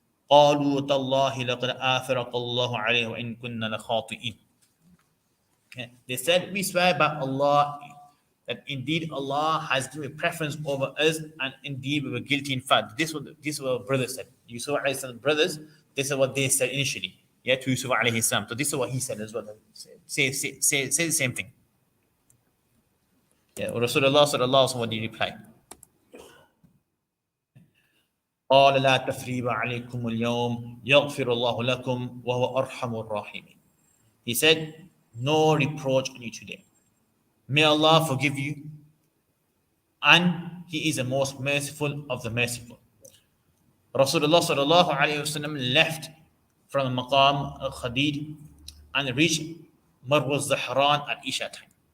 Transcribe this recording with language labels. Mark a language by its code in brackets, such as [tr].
[ar] قالوا تالله لقد آثرك الله عليه وإن كنا لخاطئين. [en] They said, we swear by Allah that indeed Allah has given preference over us, and indeed we were guilty. In fact, this is what brothers said. Yusuf alayhi salam's brothers, this is what they said initially. Yeah, to Yusuf alayhi salam. So this is what he said as well. Say the same thing. Yeah, Rasulullah sallallahu alaihi wasallam, what did he reply? [ar] قال لا تثريب عليكم اليوم يغفر الله لكم وهو أرحم الراحمين. [en] He said, no reproach on you today. May Allah forgive you, and He is the most merciful of the merciful. Rasulullah sallallahu alaihi wasallam left from Maqam al-Khadid and reached Marwa Zahran at Isha time.